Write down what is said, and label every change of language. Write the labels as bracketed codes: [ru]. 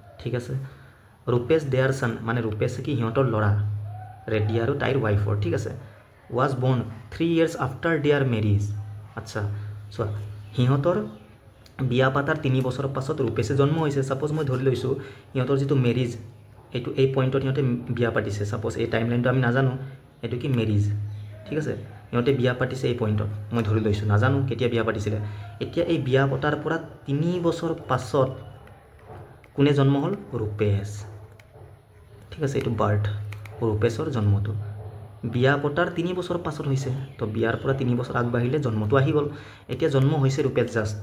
[as] ঠিক আছে, Rupesh [en] their son [as] মানে ৰূপেশ কি সিহঁতৰ ল'ৰা, ৰেড্ডি আৰু তাইৰ ৱাইফৰ। [en] ঠিক আছে, was born 3 years after their marriage. [as] আচ্ছা চোৱা, সিহঁতৰ বিয়া পাতাৰ 3 বছৰৰ পাছত ৰূপেশে জন্ম হৈছে। ছাপ'জ মই ধৰি লৈছোঁ সিহঁতৰ যিটো মেৰিজ, এই পইণ্টত সিহঁতে বিয়া পাতিছে। ছাপ'জ এই টাইম লাইনটো আমি নাজানো, এইটো কি মেৰিজ। ঠিক আছে, সিহঁতে বিয়া পাতিছে এই পইণ্টত, মই ধৰি লৈছোঁ, নাজানো কেতিয়া বিয়া পাতিছিলে। এতিয়া এই বিয়া পতাৰ পৰা 3 বছৰ পাছত কোনে জন্ম হ'ল? ৰূপেশ। ঠিক আছে, এইটো বাৰ্থ, ৰূপেশৰ জন্মটো বিয়া পতাৰ 3 বছৰ পাছত হৈছে। তো বিয়াৰ পৰা 3 বছৰ আগবাঢ়িলে জন্মটো আহি গ'ল। এতিয়া জন্ম হৈছে ৰূপেশ জাষ্ট।